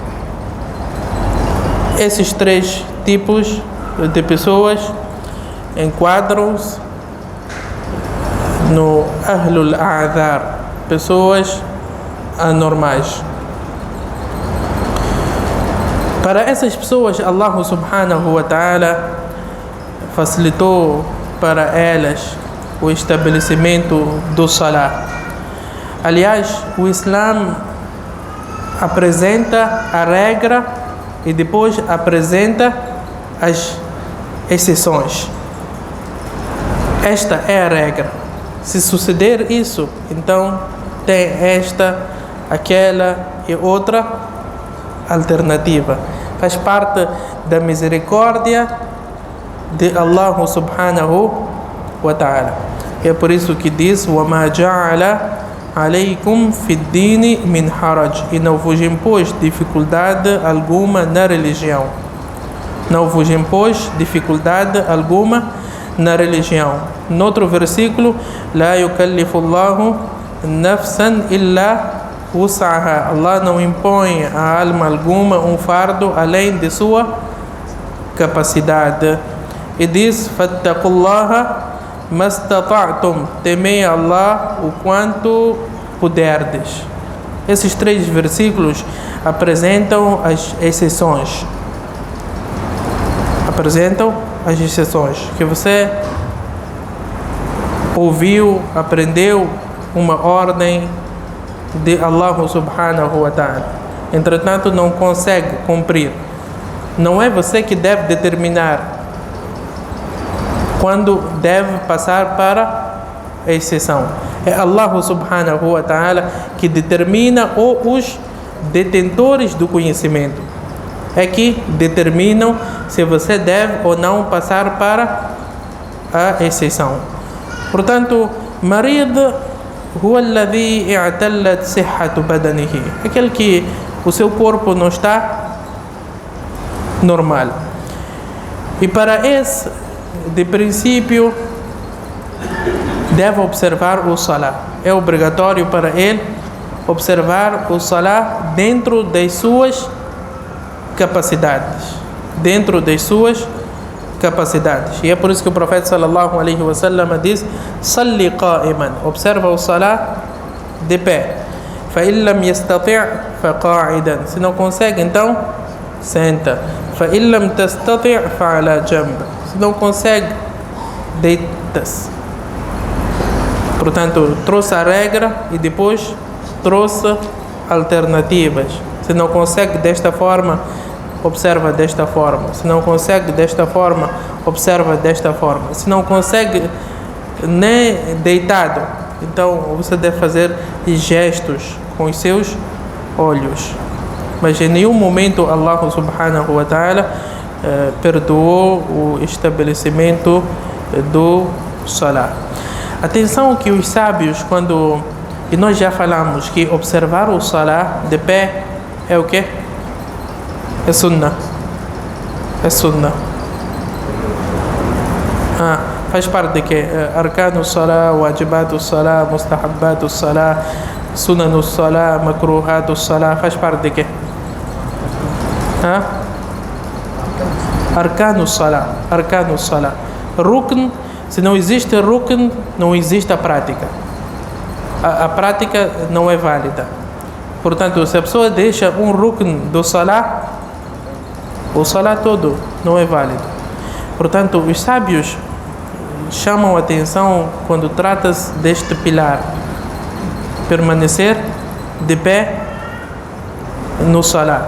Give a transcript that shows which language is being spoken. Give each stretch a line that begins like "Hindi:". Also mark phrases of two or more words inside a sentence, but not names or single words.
Portuguese: Esses três tipos de pessoas enquadram-se no
Arabic: أهل الأعذار,
Portuguese: pessoas anormais. Para essas pessoas, Allah
Arabic: سبحانه وتعالى
Portuguese: facilitou para elas o estabelecimento do salah. Aliás, o Islã apresenta a regra e depois apresenta as exceções. Esta é a regra. Se suceder isso, então tem esta, aquela e outra alternativa. Faz parte da misericórdia de Allah
Arabic: سبحانه وتعالى.
Portuguese: E é por isso que diz:
Arabic: وَمَا جَعَلَ عَلَيْكُمْ فِي الدِّينِ مِنْ حَرَجٍ.
Portuguese: E não vos impôs dificuldade alguma na religião. Não vos impôs dificuldade alguma na religião. Noutro versículo,
Arabic: لا يكلف الله نفسا إلا وسعها.
Portuguese: Allah não impõe a alma alguma um fardo além de sua capacidade. E diz:
Arabic: فاتقوا الله ما استطعتم.
Portuguese: Temei Allah o quanto puderdes. Esses três versículos apresentam as exceções. Que você ouviu, aprendeu uma ordem de Allah
Arabic: سبحانه وتعالى,
Portuguese: entretanto não consegue cumprir. Não é você que deve determinar quando deve passar para a exceção. É Allah
Arabic: سبحانه وتعالى
Portuguese: que determina, ou os detentores do conhecimento é que determinam se você deve ou não passar para a exceção. Portanto,
Arabic: مريض هو الذي اعتلت صحة بدنه,
Portuguese: aquele que o seu corpo não está normal. E para esse, de princípio, deve observar o salah. É obrigatório para ele observar o salah dentro das suas capacidades. E é por isso que o profeta
Arabic: صلى الله عليه وسلم
Portuguese: diz:
Arabic: صل قائما,
Portuguese: observa o salah de pé.
Arabic: فإن لم يستطع فقاعدا,
Portuguese: se não consegue, então senta.
Arabic: فإن لم تستطع فعلى جنب,
Portuguese: se não consegue, deita-se. Portanto, trouxe a regra e depois trouxe alternativas. Se não consegue desta forma, observa desta forma. Se não consegue desta forma, observa desta forma. Se não consegue nem deitado, então você deve fazer gestos com os seus olhos. Mas em nenhum momento Allah
Arabic: سبحانه وتعالى
Portuguese: perdoou o estabelecimento do salah. Atenção que os sábios, e nós já falamos que observar o salah de pé é o quê? É sunnah. É sunnah. Faz parte de quê?
Arabic: أركان الصلاة، واجبات الصلاة، مستحبات الصلاة، سنن الصلاة، مكروهات الصلاة.
Portuguese: Faz parte de quê?
Arabic: أركان الصلاة. أركان الصلاة.
Portuguese: Rukn, se não existe rukn, não existe a prática. A prática não é válida. Portanto, se a pessoa deixa um rukn do salah, o salah todo não é válido. Portanto, os sábios chamam a atenção quando trata-se deste pilar: permanecer de pé no salah.